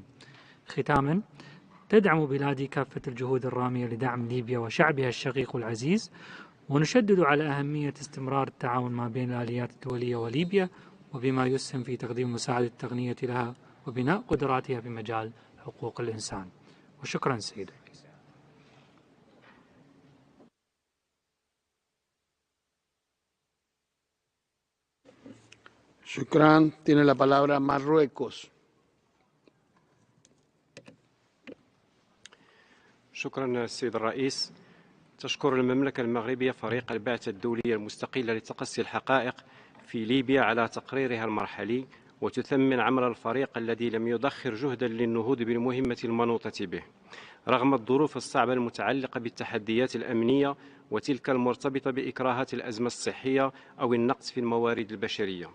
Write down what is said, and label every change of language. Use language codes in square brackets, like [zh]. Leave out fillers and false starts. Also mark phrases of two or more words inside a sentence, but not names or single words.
[ar] ختاما، تدعم بلادي كافة الجهود الرامية لدعم ليبيا وشعبها الشقيق العزيز، ونشدد على أهمية استمرار التعاون ما بين الآليات الدولية وليبيا، وبما يسهم في تقديم مساعدة التقنية لها وبناء قدراتها في مجال حقوق الإنسان. وشكرا سيد الرئيس. Shukran. [es] Tiene la palabra Marruecos. [ar] شكرا السيد الرئيس. تشكر المملكة المغربية فريق البعثة الدولية المستقلة لتقصي الحقائق في ليبيا على تقريرها المرحلي، وتثمن عمل الفريق الذي لم يدخر جهدا للنهوض بالمهمة المنوطة به رغم الظروف الصعبة المتعلقة بالتحديات الأمنية وتلك المرتبطة بإكراهات الأزمة الصحية أو النقص في الموارد البشرية.